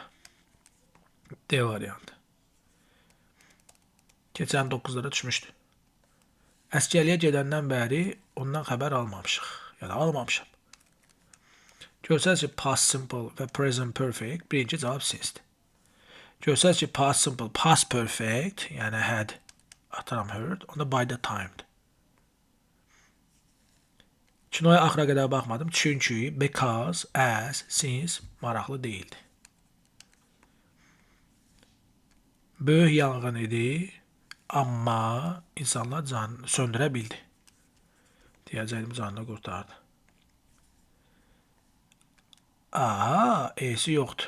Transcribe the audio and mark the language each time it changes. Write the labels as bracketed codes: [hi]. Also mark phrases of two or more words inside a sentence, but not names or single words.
[az] D variantı. Keçən 9-lara düşmüşdü. Əskərliyə gedəndən bəri ondan xəbər almamışıq. Yəni almamışam. Görsəniz ki, [en] past simple [az] və [en] present perfect [az] birinci cavab sincedir. Görsəniz ki, [en] past simple, past perfect, [az] yəni had, atıram heard, onda [en] by the time'dır. [az] Kinoya axıra qədər baxmadım, çünki, [en] because, as, since [az] maraqlı deyildi. Böyük yanğın idi, amma insanlar canını söndürə bildi. Deyəcəyim canını qurtardı. Aha, E'si yoxdur.